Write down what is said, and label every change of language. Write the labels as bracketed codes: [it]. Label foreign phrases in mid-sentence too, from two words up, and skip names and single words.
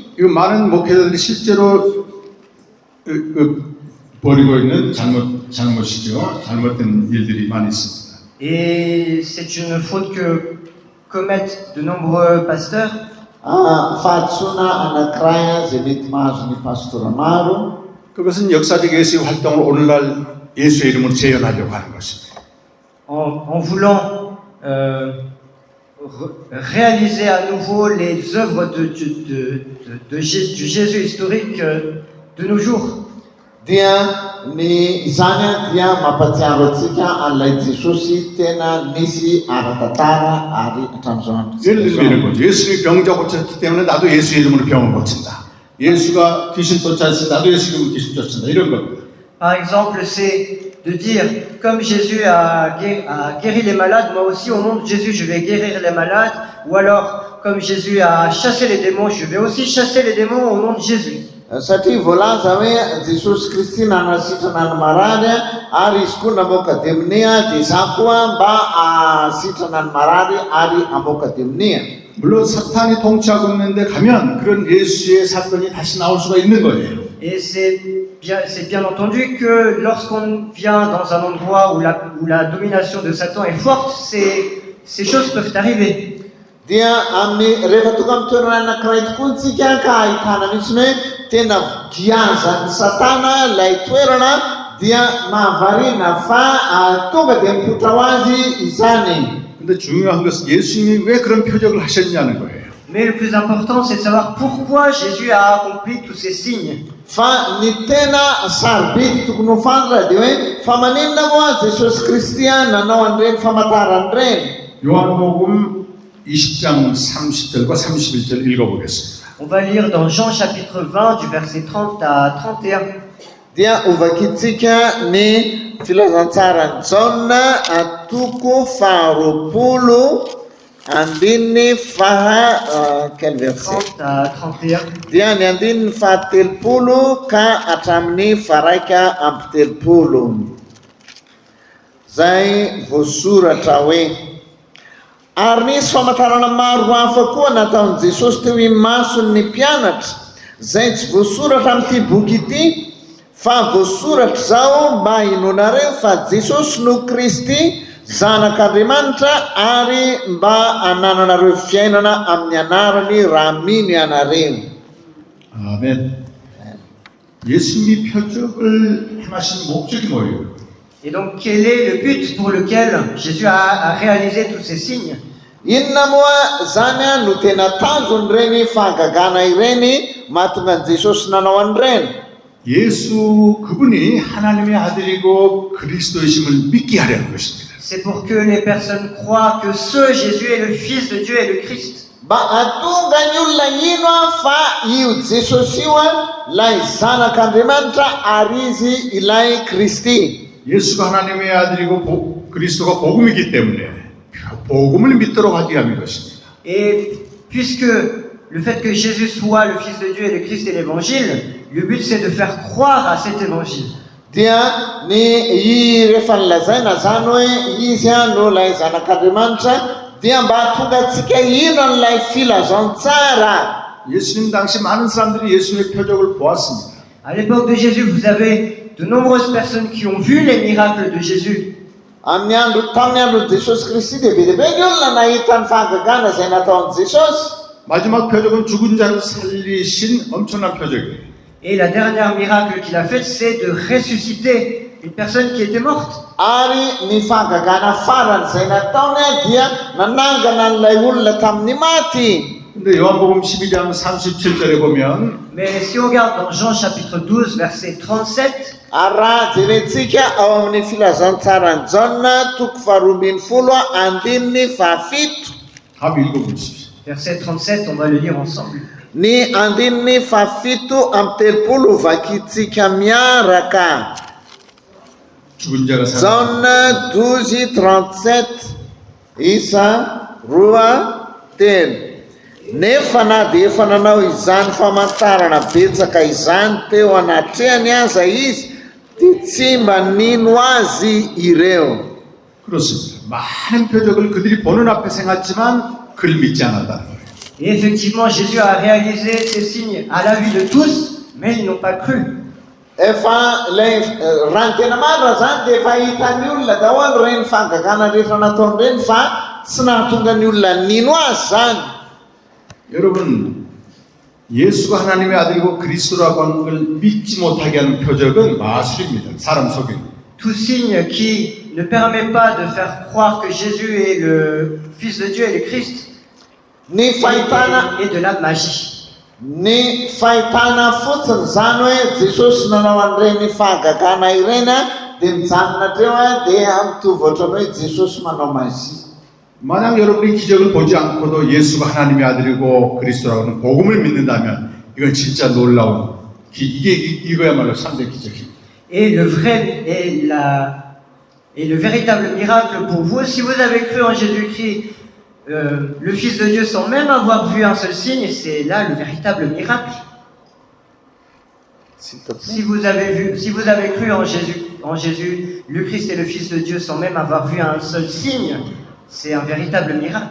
[ko] 이 많은 목회자들이 실제로 벌이고 있는 잘못이죠. 잘못된 일들이 많이 있습니다. [fr] Et c'est une faute que commettent de nombreux pasteurs. [mg] Fahatsoana anankiray zay mety mahazo ny pastora maro. [ko] 그것은 역사적 예수의 활동을 오늘날 예수의 이름으로 재현하려고 하는 것입니다. [fr] En voulant réaliser à nouveau les œuvres du Jésus historique de nos jours. [mg] Dia ny izany dia mampatsiaro antsika an'ilay Jesosy tena nisy ara-tantara ary hatramin'izao [ko] 예를 들면 이런 거죠. 예수님이 병자 고쳤기 때문에 나도 예수 이름으로 병을 고친다. 예수가 귀신 쫓아냈으니 나도 예수 이름으로 귀신 쫓는다. 이런 겁니다. [fr] Par exemple, c'est de dire, comme Jésus a guéri les malades, moi aussi au nom de Jésus je vais guérir les malades. Ou alors, comme Jésus a chassé les démons, je vais aussi chasser les démons au nom de Jésus. [mg] Satria voalaza hoe Jesosy Kristy nanasitrana ny marady ary izy koa namoaka demonia dia za koa mba asitrana ny marady ary amoaka demonia. [ko] 물론 사탄이 통치하고 있는데 가면 그런 예수의 사건이 다시 나올 수가 있는 거예요. [fr] Et c'est bien entendu que lorsqu'on vient dans un endroit où la domination de Satan est forte, ces choses peuvent arriver. [mg] Dia amin'ny rehefa tonga amin'ny toerana anankiray tokoa tsika ka ahitana mihitsiny hoe tena giazan'ny Satana ilay toerana dia mahavarina fa tonga dia mipoitra ho azy izany. [ko] 근데 중요한 것은 예수님이 왜 그런 표적을 하셨냐는 거예요. [fr] Mais le plus important, c'est de savoir pourquoi Jésus a accompli tous ces signes. [mg] Fa ny tena sarobidy tokony ho fantatra dia hoe fa maninona moa Jesosy Kristy nanao an'ireny famantarany ireny. [ko] 요한복음 20장 30절과 31절 읽어보겠습니다. [fr] On va lire dans Jean chapitre 20 du verset 30 à 31. [mg] Dia ovakitsika ny filazantsaran'i Jaona atoko faharoapolo andininy [fr] quel verset? 30 à 31. [mg] Dia ny andininy fahatelopolo ka hatramin'ny faraika amby telopolo. Zay voasoratra hoe ary nisy famantarana maro hafa koa nataon'i Jesosy teo imason'ny mpianatra zay tsy voasoratra amin'ity boky ity fa voasoratra zao mba hinonareo fa Jesosy no Kristy zanak'Andriamanitra ary mba hanananareo fiainana amin'ny anarany raha mino ianareo. [ko] 아멘. 예수님이 표적을 행하신 목적이 뭐예요? [fr] Et donc, quel est le but pour lequel Jésus a réalisé tous ces signes? [mg] Inona moa zany no tena tanjony ireny fahagagana ireny mahatonga an'i Jesosy nanao an'ireny? [ko] 예수 그분이 하나님의 아들이고 그리스도이심을 믿게 하려는 것입니다. [fr] C'est pour que les personnes croient que ce Jésus est le Fils de Dieu et le Christ. [mg] mba atonga ny olona ino fa io jesosy io lay zanak'andriamanitra ary izy ilay kristy. [ko] 예수가 하나님의 아들이고 그리스도가 복음이기 때문에 복음을 믿도록 하게 하는 것입니다. [fr] Et puisque le fait que Jésus soit le Fils de Dieu et le Christ est l'évangile, le but c'est de faire croire à cet évangile. [mg] Dia ny i rehefa nilazaina zany hoe izy no lay zanak'andriamanitra dia mba tonga antsika ino n'ilay filazantsara. [ko] 예수님 당시 많은 사람들이 예수님의 표적을 보았습니다. [fr] À l'époque de Jésus, vous avez de nombreuses personnes qui ont vu les miracles de Jésus. [mg] Tamin'ny andro Jesosy Kristy dia be dia be ny olona nahita ny fahagagana izay nataon'i Jesosy. [ko] 마지막 표적은 죽은 자를 살리신 엄청난 표적이에요. [fr] Et la dernière miracle qu'il a faite, c'est de ressusciter une personne qui était morte. [mg] Ary ny fahagagana farany izay nataony dia nanangana n'ilay olona tamin'ny maty. [ko] 근데 요한복음 12장 37절에 보면 [fr] Mais si on regarde dans Jean chapitre 12, verset 37, [mg] Ary raha jerentsika ao amin'ny filazantsaran'i Jaona toko faharoambin'ny folo andininy fahafito. [ko] 한번 읽어보십시오. [fr] verset 37, on va le lire ensemble. [mg] Ny andininy fahafito amby telopolo vakitsika miaraka. [ko] 죽은 자가 살아. [mg] Jaona 12:37 isa roa telo. Nefa na dia efa nanao izany famantarana betsaka izany teo anatrehany aza izy, dia tsy mba nino azy ireo. [ko] 그렇습니다. 많은 표적을 그들이 보는 앞에 생각했지만 그를 믿지 않았다는 거예요. [fr] Et effectivement, Jésus a réalisé ces signes à la vue de tous, mais ils n'ont pas cru. [mg] Efa ilay raha ny tena marina zany dia efa hitan'ny olona daholo reny fahagagana rehetra nataony reny fa tsy nahatonga ny olona nino azy zany. [ko] 여러분, 예수가 하나님의 아들이고 그리스도라고 하는 걸 믿지 못하게 하는 표적은 마술입니다. 사람 속이는. [fr] Tout signe qui ne permet pas de faire croire que Jésus est le Fils de Dieu et le Christ [mg] Ny fahitana [fr] est de la magie. [mg] Ny fahitana fotsiny zany hoe Jesosy nanao an'ireny fahagagana ireny dia mijanona treo dia mitovy ohatran'ny hoe Jesosy manao mazy. [ko] 만약 여러분이 기적을 보지 않고도 예수가 하나님의 아들이고 그리스도라고 하는 복음을 믿는다면 이건 진짜 놀라운 이거야말로 3대 기적입니다. [fr] Et le véritable miracle pour vous, si vous avez cru en Jésus-Christ, le Fils de Dieu, sans même avoir vu un seul signe, c'est là le véritable miracle. Si vous avez cru en Jésus, le Christ est le Fils de Dieu, sans même avoir vu un seul signe, c'est un véritable miracle.